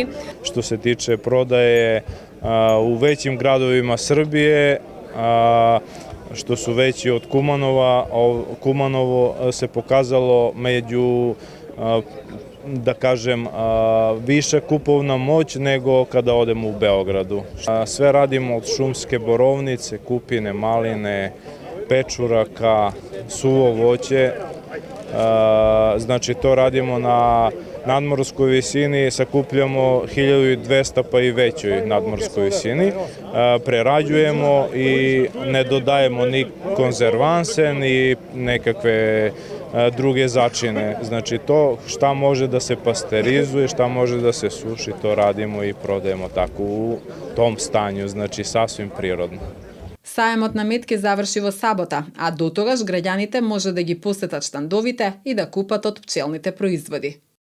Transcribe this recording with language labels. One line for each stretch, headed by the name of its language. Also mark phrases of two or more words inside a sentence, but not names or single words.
Serbian: Што се тиче продаje у веќим градовима Србије, што су веќи од Куманова, Куманово се показало меѓу да кажем, виша куповна моć него када одемо у Beogradu. Sve radimo od šumske borovnice, kupine, maline, pečuraka, suvo voće. Znači to radimo na nadmorskoj visini, sakupljamo 1200 pa i većoj nadmorskoj visini. Prerađujemo i ne dodajemo ni konzervanse, ni nekakve druge začine. Znači to šta može da se pasterizuje, šta može da se suši, to radimo i prodajemo tako u tom stanju, znači sasvim prirodno.
Macedonian: Саемот на мед ќе заврши во сабота, а до тогаш граѓаните може да ги посетат штандовите и да купат од пчелните производи.